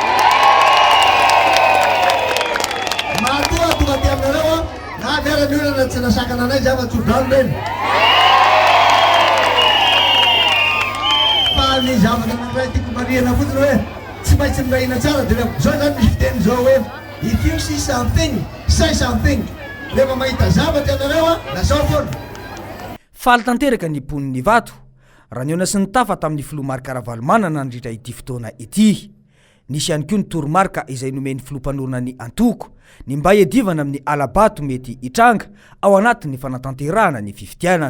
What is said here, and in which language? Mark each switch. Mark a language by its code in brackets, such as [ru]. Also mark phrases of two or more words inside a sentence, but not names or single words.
[mg] matoa tonga ty aminareo a na miarany olana tsy nasakana anay zava-tsodrano reny fa ny zavatra nanray tiako mariana fotiny hoe tsy maintsy mirahina tsara de zao zany misy fiteny zao hoe [en] if you see something, say something. [mg] Rehefa mahita zavatra anareo a nasao foana. Faly tanteraka ny poniny Ivato raha niona sy nitafa tamin'ny filoha Marc Ravalomanana nandritra ity fotoana ity. Nisy ihany koa ny toromarika izay nomeny filompanorona ny Antoko ny mba hiadivana amin'ny alabato mety hitranga ao anatin'ny fanatanterahana ny fifidianana.